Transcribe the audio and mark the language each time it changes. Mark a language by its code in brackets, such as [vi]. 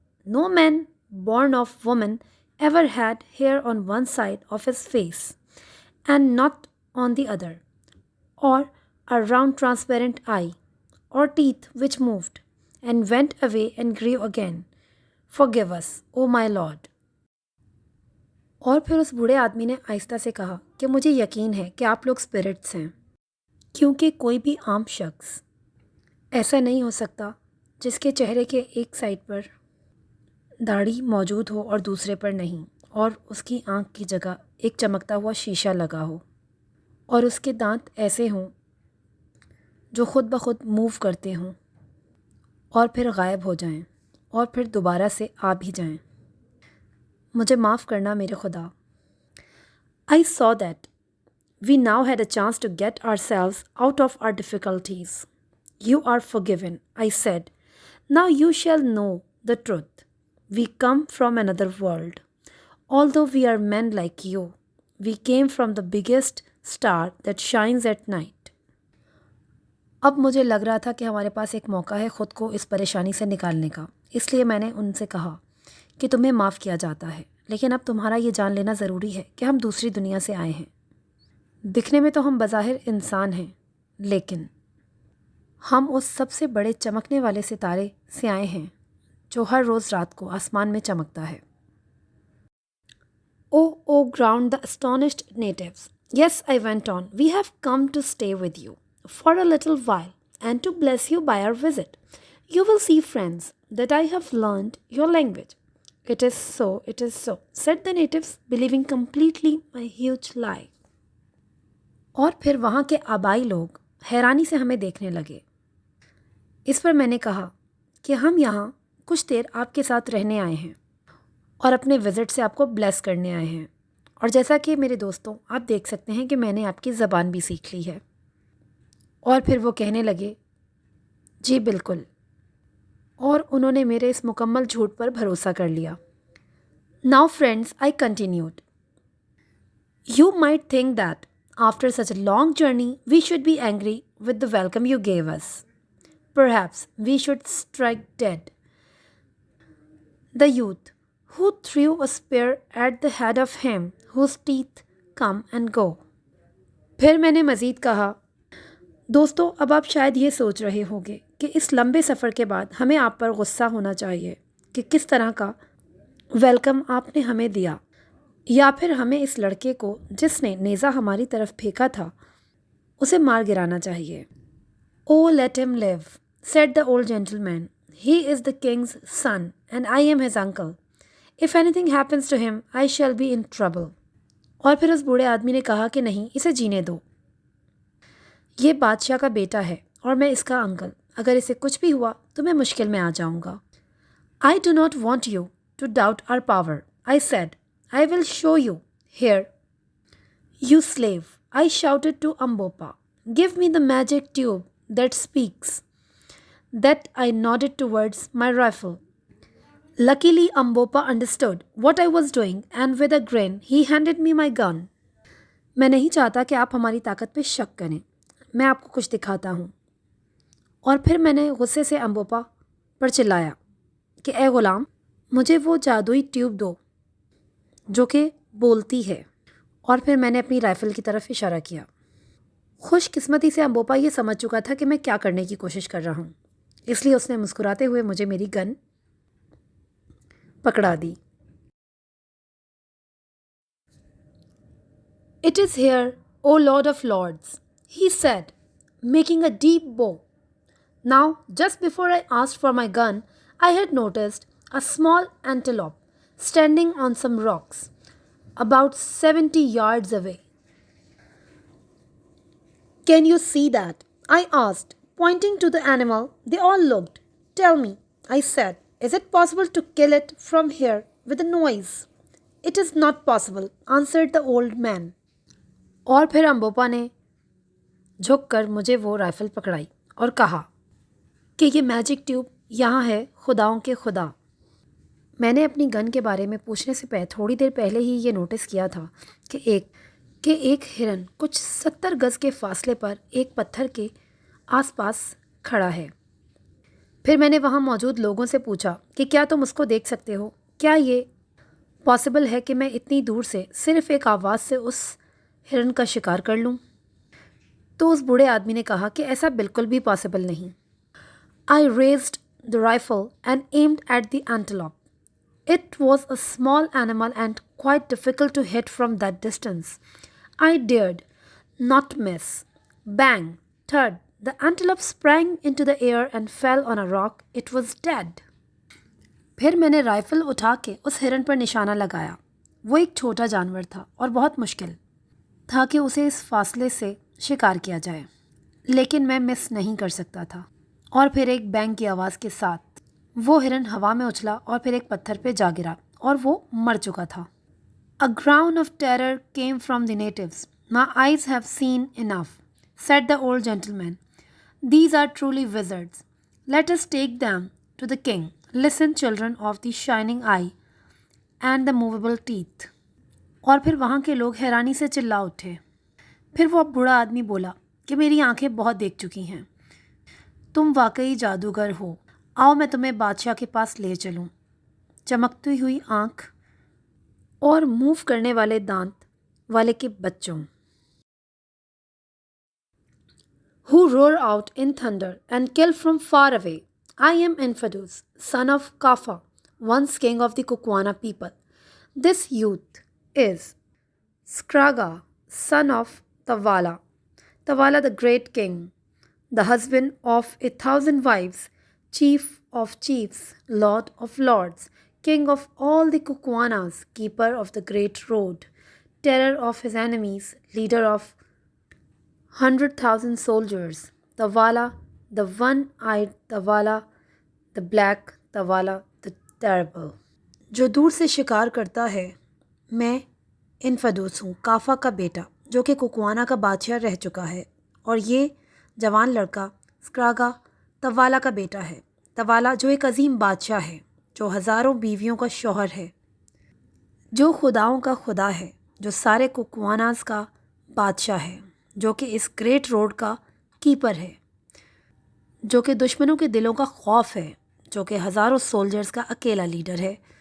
[en] No man born of woman ever had hair on one side of his face and not on the other, or a round transparent eye, or teeth which moved and went away and grew again. Forgive us, O my Lord. [hi] और फिर उस बूढ़े आदमी ने आहिस्ता से कहा कि मुझे यकीन है कि आप लोग स्पिरिट्स हैं, क्योंकि कोई भी आम शख्स ऐसा नहीं हो सकता जिसके चेहरे के एक साइड पर दाढ़ी मौजूद हो और दूसरे पर नहीं, और उसकी आंख की जगह एक चमकता हुआ शीशा लगा हो, और उसके दांत ऐसे हों जो खुद ब खुद मूव करते हों और फिर गायब हो जाएं और फिर दोबारा से आ भी जाएं। मुझे माफ़ करना मेरे खुदा। [en] I saw that we now had a chance to get ourselves out of our difficulties. You are forgiven, I said. Now you shall know the truth. We come from another world. Although we are men like you, we came from the biggest star that shines at night. [hi] अब मुझे लग रहा था कि हमारे पास एक मौका है ख़ुद को इस परेशानी से निकालने का, इसलिए मैंने उनसे कहा कि तुम्हें माफ़ किया जाता है, लेकिन अब तुम्हारा ये जान लेना ज़रूरी है कि हम दूसरी दुनिया से आए हैं। दिखने में तो हम बज़ाहिर इंसान हैं, लेकिन हम उस सबसे बड़े चमकने वाले सितारे से आए हैं जो हर रोज़ रात को आसमान में चमकता है। [en] Oh, groaned the astonished natives. Yes, I went on, we have come to stay with you for a little while and to bless you by our visit. You will see, friends, that I have learned your language. It is so, said the natives, believing completely my huge lie. [hi] और फिर वहाँ के आबाई लोग हैरानी से हमें देखने लगे। इस पर मैंने कहा कि हम यहाँ कुछ देर आपके साथ रहने आए हैं और अपने विज़िट से आपको ब्लेस करने आए हैं, और जैसा कि मेरे दोस्तों आप देख सकते हैं कि मैंने आपकी ज़बान भी सीख ली है। और फिर वो कहने लगे, जी बिल्कुल, और उन्होंने मेरे इस मुकम्मल झूठ पर भरोसा कर लिया। [en] Now friends, I continued. You might think that after such a long journey we should be angry with the welcome you gave us. Perhaps we should strike dead the youth who threw a spear at the head of him whose teeth come and go. [hi] फिर मैंने मज़ीद कहा, दोस्तों अब आप शायद ये सोच रहे होंगे कि इस लंबे सफ़र के बाद हमें आप पर गुस्सा होना चाहिए कि किस तरह का वेलकम आपने हमें दिया, या फिर हमें इस लड़के को जिसने नेज़ा हमारी तरफ फेंका था उसे मार गिराना चाहिए। [en] Oh, let him live, said the old gentleman. He is the king's son and I am his uncle. If anything happens to him, I shall be in trouble. [hi] और फिर उस बूढ़े आदमी ने कहा कि नहीं, इसे जीने दो, ये बादशाह का बेटा है और मैं इसका अंकल, अगर इसे कुछ भी हुआ तो मैं मुश्किल में आ जाऊंगा। [en] I do not want you to doubt our power, I said. I will show you. Here, you slave, I shouted to Ambopa. Give me the magic tube that speaks. That I nodded towards my rifle. Luckily, Ambopa understood what I was doing and with a grin, he handed me my gun. [hi] मैं नहीं चाहता कि आप हमारी ताकत पे शक करें, मैं आपको कुछ दिखाता हूँ। और फिर मैंने गुस्से से अम्बोपा पर चिल्लाया कि ए ग़ुलाम, मुझे वो जादुई ट्यूब दो जो कि बोलती है, और फिर मैंने अपनी राइफ़ल की तरफ इशारा किया। खुशकिस्मती से अम्बोपा ये समझ चुका था कि मैं क्या करने की कोशिश कर रहा हूँ, इसलिए उसने मुस्कुराते हुए मुझे मेरी गन पकड़ा दी। [en] "It is here, O Lord of Lords," he said, making a deep bow. Now, just before I asked for my gun, I had noticed a small antelope standing on some rocks, about 70 yards away. "Can you see that?" I asked, pointing to the animal. They all looked. "Tell me," I said, "is it possible to kill it from here with a noise?" "It is not possible," answered the old man. [hi] और फिर अम्बोपा ने झुककर मुझे वो rifle पकड़ाई और कहा कि ये [en] magic tube [hi] यहाँ है खुदाओं के खुदा। मैंने अपनी गन के बारे में पूछने से थोड़ी देर पहले ही ये नोटिस किया था कि एक हिरन कुछ 70 गज़ के फासले पर एक पत्थर के आसपास खड़ा है। फिर मैंने वहाँ मौजूद लोगों से पूछा कि क्या तुम उसको देख सकते हो? क्या ये पॉसिबल है कि मैं इतनी दूर से सिर्फ़ एक आवाज़ से उस हिरन का शिकार कर लूँ? तो उस बूढ़े आदमी ने कहा कि ऐसा बिल्कुल भी पॉसिबल नहीं। [en] I raised the rifle and aimed at the antelope. It was a small animal and quite difficult to hit from that distance. I dared not miss. Bang! Thud! The antelope sprang into the air and fell on a rock. It was dead. [hi] फिर मैंने rifle उठा के उस हिरन पर निशाना लगाया। वो एक छोटा जानवर था और बहुत मुश्किल था कि उसे इस फासले से शिकार किया जाए, लेकिन मैं मिस नहीं कर सकता था। और फिर एक बैंग की आवाज़ के साथ वो हिरन हवा में उछला और फिर एक पत्थर पे जा गिरा और वो मर चुका था। [en] A groan of terror came from the natives. "My eyes have seen enough," said the old gentleman. "These are truly wizards. Let us take them to the king. Listen, children of the shining eye and the movable teeth." [hi] और फिर वहाँ के लोग हैरानी से चिल्ला उठे। फिर वो बूढ़ा आदमी बोला कि मेरी आंखें बहुत देख चुकी हैं। तुम वाकई जादूगर हो। आओ मैं तुम्हें बादशाह के पास ले चलूं। चमकती हुई आंख और मूव करने वाले दांत वाले के बच्चों। [en] Who roar out in thunder and kill from far away. I am Infidus, son of Kafa, once king of the Kukwana people. This youth is Skraga, son of Tavala, Tavala the great king, the husband of 1,000 wives, chief of chiefs, lord of lords, king of all the Kukwanas, keeper of the great road, terror of his enemies, leader of 100,000 soldiers, Tavala, the one-eyed Tavala, the black Tavala, the terrible. [hi] जो दूर से शिकार करता है, मैं इनफदूस हूँ, काफ़ा का बेटा, जो कि कुकवाना का बादशाह रह चुका है, और ये जवान लड़का स्क्रागा तवाला का बेटा है। तवाला जो एक अजीम बादशाह है, जो हज़ारों बीवियों का शौहर है, जो खुदाओं का खुदा है, जो सारे कुकवानास का बादशाह है, जो कि इस [en] great road [hi] का कीपर है, जो कि दुश्मनों के दिलों का खौफ है, जो कि हज़ारों सोल्जर्स का अकेला लीडर है।